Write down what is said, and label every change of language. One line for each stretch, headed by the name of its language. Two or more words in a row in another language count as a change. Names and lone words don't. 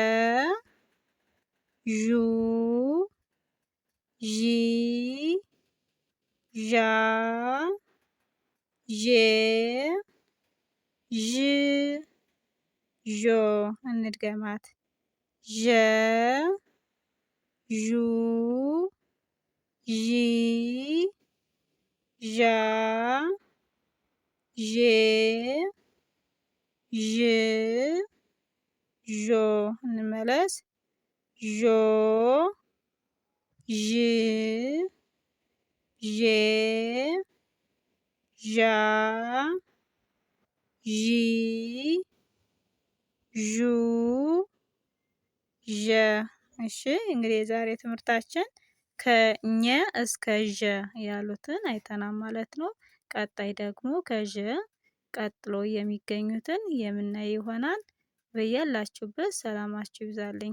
Amharic: ዡ ዢ ዣ ዤ ዥ ዦ። እንድገማት ዠ ዡ ዢ ዣ ዤ ዥ ዦ። እንመለስ ዦ ዥ ዤ ዣ ዢ ዡ ዠ። እሺ እንግዲህ የዛሬ ትምህርታችን ከኘ እስከ ዠ ያሉትን አይተናል ማለት ነው። ቀጣይ ደግሞ ከዠ ቀጥሎ የሚገኙትን የምናይ ይሆናል። በያላችሁበት ሰላማችሁ ይብዛልኝ።